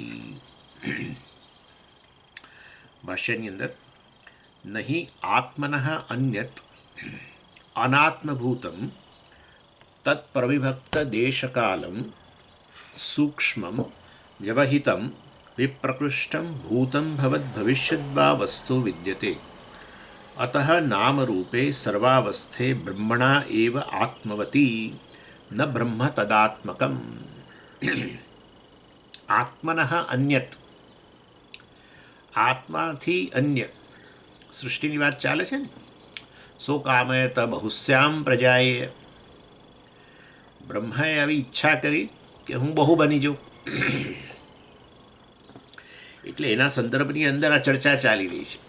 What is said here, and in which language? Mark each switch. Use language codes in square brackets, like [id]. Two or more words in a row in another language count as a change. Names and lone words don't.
[gu] ભાષ્યની અંદર [sa] नहि आत्मनः अन्यत् अनात्मभूतं तत्प्रविभक्तदेशकालं सूक्ष्मं व्यवहितं विप्रकृष्टं भूतं भवद्भविष्यद्वा वस्तु विद्यते। अतः नामरूपे सर्वावस्थे ब्रह्मणा एव आत्मवती न ब्रह्म तदात्मकम्। आत्मनः अन्यत् [gu] આત્માથી અન્ય સૃષ્ટિની વાત ચાલે છે ને. [sa] સો કામયત બહુશ્યામ પ્રજાએ, [gu] બ્રહ્માએ આવી ઈચ્છા કરી કે હું બહુ બની જાઉં, એટલે એના સંદર્ભની અંદર આ ચર્ચા ચાલી રહી છે.